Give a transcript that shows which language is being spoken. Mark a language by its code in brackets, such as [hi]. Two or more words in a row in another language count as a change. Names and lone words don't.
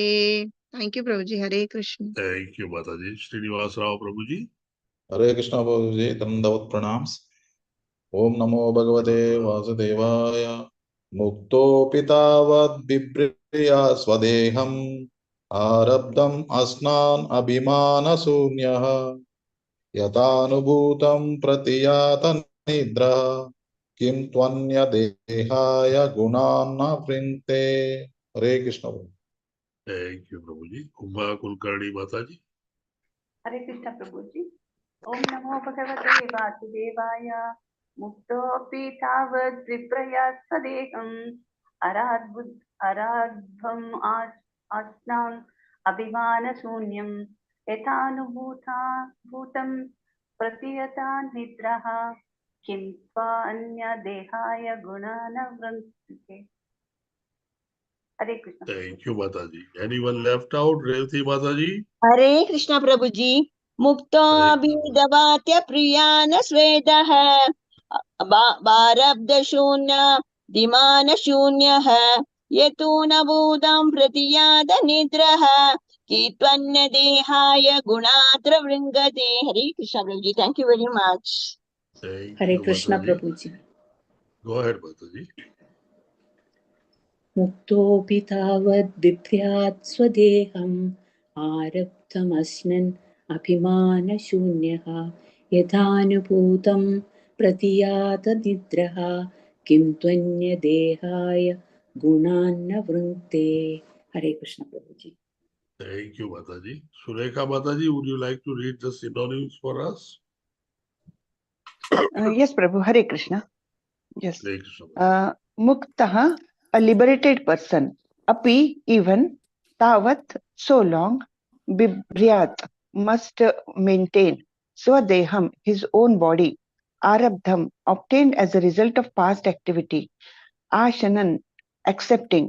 [en] Thank you [hi] प्रभु जी। [sa] हरे कृष्ण। [en] Thank you, Mataji. Srinivas Rao Prabhuji. [sa] हरे कृष्ण [hi] प्रभु जी। दंडवत प्रणाम। [sa] ओम नमो भगवते वासुदेवाय। मुक्तोऽपि तावत् बिभ्रया स्वदेहम् आरब्धम् अस्नान् अभिमानशून्यः यथानुभूतं प्रतियात निद्रः किं त्वन्यदेहाय गुणान् न वृङ्क्ते। हरे कृष्ण। [en] Thank you, Prabhuji. Uma Kulkarni Mataji. [sa] हरे कृष्ण [hi] प्रभु जी। [sa] ओम नमो भगवते वासुदेवाय। मुक्तोऽपि तावद् विप्रयात् स्वदेहम् आराध्वम् आस्नान् अभिमानशून्यं भूतं प्रतियता निद्रः किं त्वान्यदेहाय गुणान् वृङ्क्ते। हरे कृष्ण। [en] Thank you, Mataji. Anyone left out? Revati Mataji. [sa] हरे कृष्ण [hi] प्रभु जी। मुक्तो [sa] हरे कृष्ण. अभिदवात्य प्रियान स्वेदः बारब्ध शून्य दिमान शून्यः यतु न भूतं प्रतियाद निद्रः कि त्वन्य देहाय गुणात्र वृङ्गते। हरे कृष्ण [hi] प्रभु जी। [en] Thank you very much. Thank [sa] हरे [en] you, [sa] कृष्ण [en] Mataji. [hi] प्रभु जी। [en] Go ahead, Mataji. [sa] मुक्तोऽपि तावद् बिभ्र्यात् स्वदेहम् आरब्धमश्नन् अभिमानशून्यः यथानुभूतं प्रतीयात निद्रः किं त्वन्यदेहाय गुणान्न वृङ्क्ते. हरे कृष्ण Prabhuji. [en] Thank you, Mataji. Surekha Mataji, would you like to read the synonyms for us? Yes, Prabhu. [sa] हरे कृष्ण. [en] Yes. [sa] हरे कृष्ण. [en] Muktaha, a liberated person. Api, even. Tavat, so long. Bibhyat, must maintain. Swadeham, his own body. Arabdham, obtained as a result of past activity. Ashanan, accepting.